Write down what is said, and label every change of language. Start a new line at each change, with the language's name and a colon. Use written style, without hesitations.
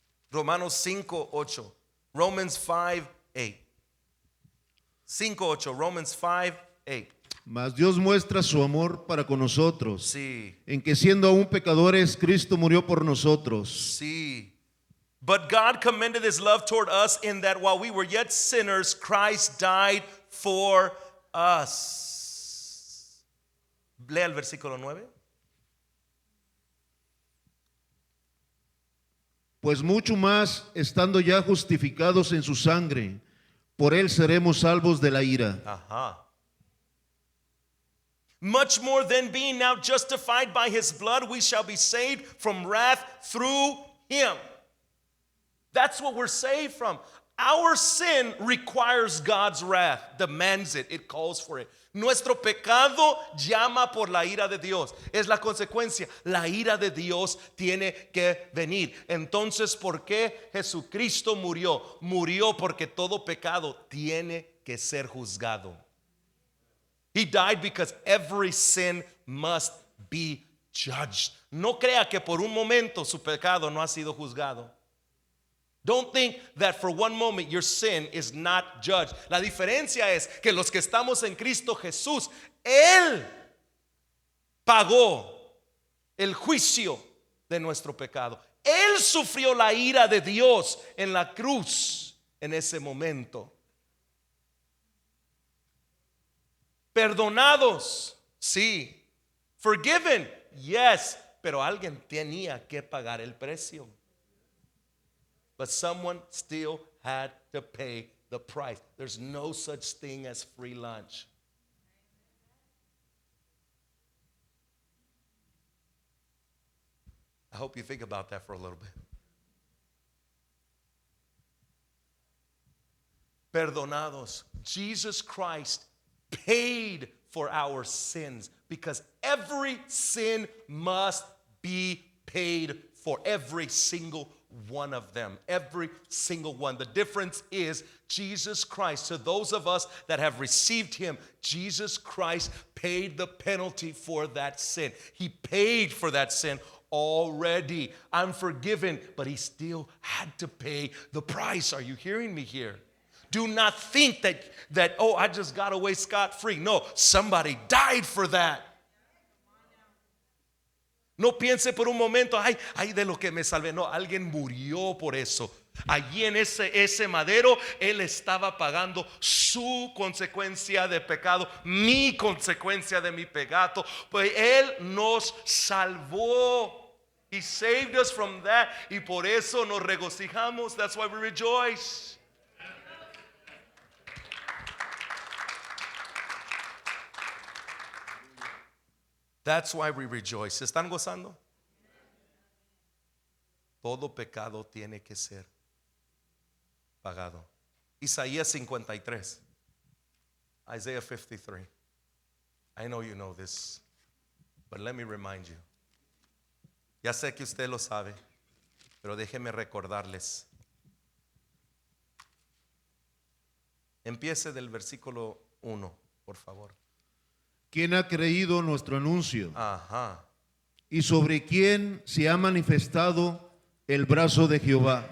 Spanish: Romanos 5:8. Romans 5:8.
English: 5:8, Romans 5:8.
Spanish: Mas Dios muestra su amor para con nosotros, Sí, en que siendo aún pecadores, Cristo murió por nosotros. sí.
English: But God commended his love toward us in that while we were yet sinners, Christ died for us.
Spanish: Lea el versículo 9. Pues mucho más, estando ya justificados en su sangre, por él seremos salvos de la ira. Ajá.
English: Much more than being now justified by his blood, we shall be saved from wrath through him. That's what we're saved from. Our sin requires God's wrath, demands it, it calls for it.
Spanish: Nuestro pecado llama por la ira de Dios. Es la consecuencia. La ira de Dios tiene que venir. Entonces, ¿por qué Jesucristo murió? Murió porque todo pecado tiene que ser juzgado.
English: He died because every sin must be judged.
Spanish: No crea que por un momento su pecado no ha sido juzgado.
English: Don't think that for one moment your sin is not judged.
Spanish: La diferencia es que los que estamos en Cristo Jesús, Él pagó el juicio de nuestro pecado. Él sufrió la ira de Dios en la cruz en ese momento. Perdonados, sí.
English: Forgiven, yes.
Spanish: Pero alguien tenía que pagar el precio.
English: But someone still had to pay the price. There's no such thing as free lunch. I hope you think about that for a little bit.
Spanish: Perdonados.
English: Jesus Christ paid for our sins because every sin must be paid for, every single one of them, every single one. The difference is Jesus Christ, to those of us that have received him, Jesus Christ paid the penalty for that sin. He paid for that sin already. I'm forgiven, but he still had to pay the price. Are you hearing me here? Do not think that oh, I just got away scot-free. No, somebody died for that.
Spanish: No piense por un momento, ay, de lo que me salvé. No, alguien murió por eso. Allí en ese madero, él estaba pagando su consecuencia de pecado, mi consecuencia de mi pecado. Pues él nos salvó.
English: He saved us from that.
Spanish: Y por eso nos regocijamos.
English: That's why we rejoice. That's why we rejoice.
Spanish: ¿Se están gozando? Todo pecado tiene que ser pagado. Isaías 53. Isaiah 53.
English: I know you know this, but let me remind you.
Spanish: Ya sé que usted lo sabe, pero déjeme recordarles. Empiece del versículo 1, por favor. ¿Quién ha creído nuestro anuncio? Ajá. ¿Y sobre quién se ha manifestado el brazo de Jehová?